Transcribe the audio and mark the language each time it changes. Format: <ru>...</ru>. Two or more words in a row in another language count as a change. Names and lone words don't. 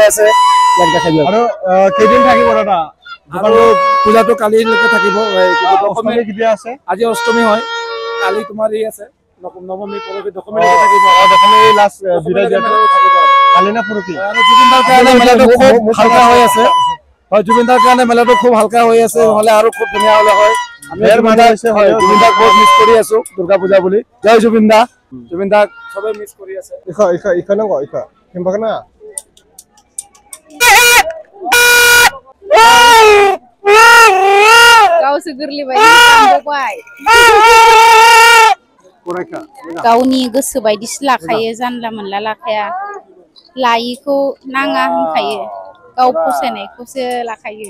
<as>আছে ইয়াক দেখাই দিয়ক আৰু কেইদিন থাকিব দাদা আৰু পূজাটো কালিলৈকে থাকিব অষ্টমী কেতিয়া আছে আজি অষ্টমী হয় কালি তোমাৰ ই আছে নৱমী পৰৱী দশমী থাকিব দশমী লাষ্ট বিদায় দিয়া থাকিব কালি না পৰৱী আৰু জুবিনদাৰ কাৰণে মেলাটো খুব হালকা হৈ আছে হয় জুবিনদাৰ কাৰণে মেলাটো খুব হালকা হৈ আছে নহলে আৰু খুব ধুনীয়া হলে হয় আমি জুবিনদাক বহুত মিছ কৰি আছো দুৰ্গা পূজা বুলি জয় জুবিনদাক সবে মিছ কৰি আছে ইখা নগো ইখা কেম্পাকে না</as> <brx>गावसो गोरलै बायदि सानबोबाय गावनि गोसो बायदिसो लाखायो जानला मोनला लाखाया लायिखौ नाङा होनखायो गाव फसायनायखौसो लाखायो</brx>